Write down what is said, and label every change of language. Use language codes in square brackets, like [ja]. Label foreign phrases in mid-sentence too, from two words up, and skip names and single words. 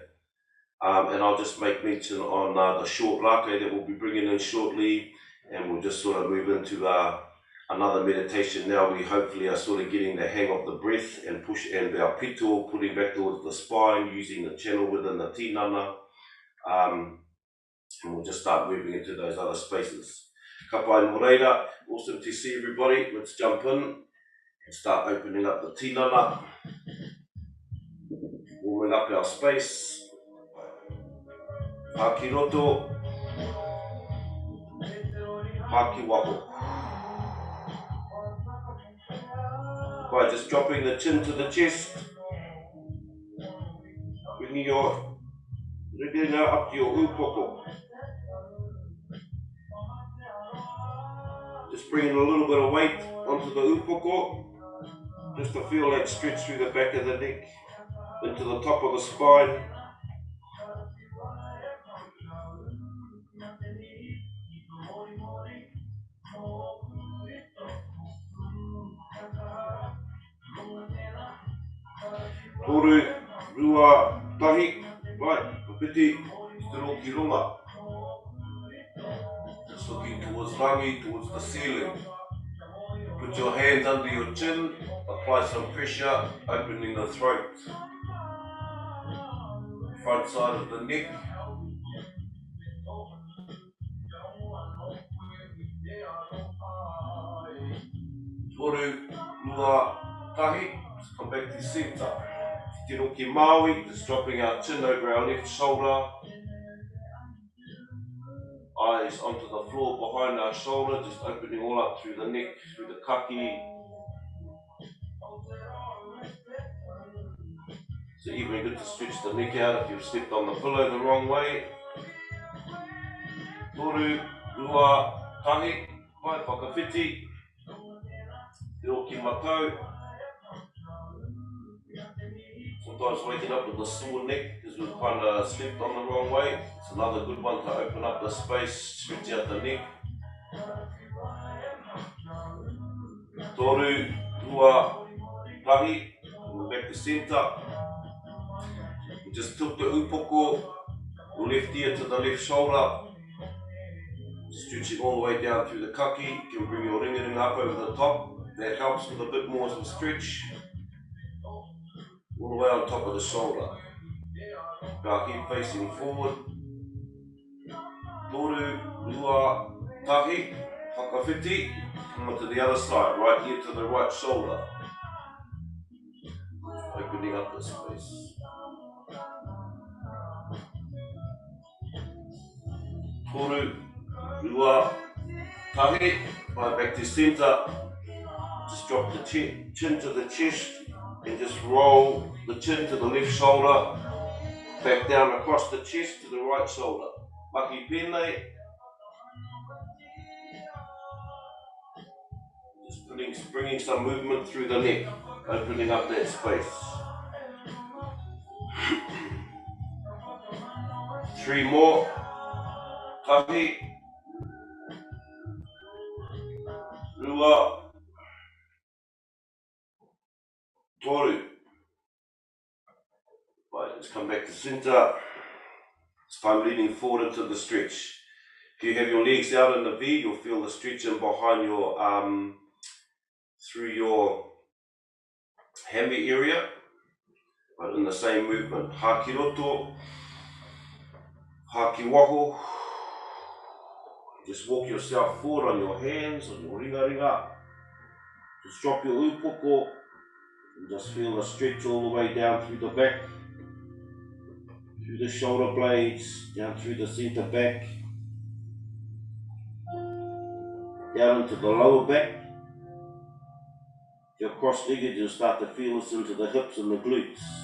[en] And I'll just make mention on the short Rakau that we'll be bringing in shortly, and we'll just sort of move into another meditation. Now we hopefully are sort of getting the hang of the breath and push, and our pito putting back towards the spine, using the channel within the tinana, and we'll just start moving into those other spaces. [mi] Ka pai nō reira, [en] awesome to see everybody. Let's jump in and start opening up the tinana, warming up our space. [mi] Haki roto, haki wako. [en] By just dropping the chin to the chest, bringing your retina up to your upoko. Just bringing a little bit of weight onto the upoko, just to feel that stretch through the back of the neck, into the top of the spine. Toru, rua, tahi, right, [mi] kapiti, stiro ki runga. [en] Just looking towards rangi, towards the ceiling. Put your hands under your chin, apply some pressure, opening the throat. Front side of the neck. Toru, rua, tahi, just come back to center. [mi] Tino ki Maui, [en] just dropping our chin over our left shoulder. Eyes onto the floor behind our shoulder, just opening all up through the neck, through the kaki. So even good to stretch the neck out if you've stepped on the pillow the wrong way. Toru, rua, tahi, [mi] pai whakawhiti. Tino ki matau. [en] Sometimes waking up with a sore neck because we've kind of slept on the wrong way. It's another good one to open up the space, stretch out the neck. Toru, rua, tahi, we're back to centre. We just tilt the upoko, the left ear to the left shoulder. Stretching all the way down through the kaki. You can bring your ringa up over the top. That helps with a bit more of a stretch. All the way on top of the shoulder. Our head facing forward. Toru, rua, tahi, whakawhiti. Come on to the other side, right ear to the right shoulder. Opening up the space. Toru, rua, tahi, right back to centre. Just drop the chin to the chest and just roll the chin to the left shoulder, back down across the chest to the right shoulder. [mi] Maki pēnei. [en] Just bringing some movement through the neck, opening up that space. 3 more. Tahi, rua, toru. Right, let's come back to center. It's time leaning forward into the stretch. If you have your legs out in the V, you'll feel the stretching behind your through your hammy area, but in the same movement. [mi] Haki roto, haki waho. [en] Just walk yourself forward on your hands, on your ringa. Just drop your upoko and just feel the stretch all the way down through the back, through the shoulder blades, down through the centre back, down into the lower back, you're cross-legged, you'll start to feel this into the hips and the glutes.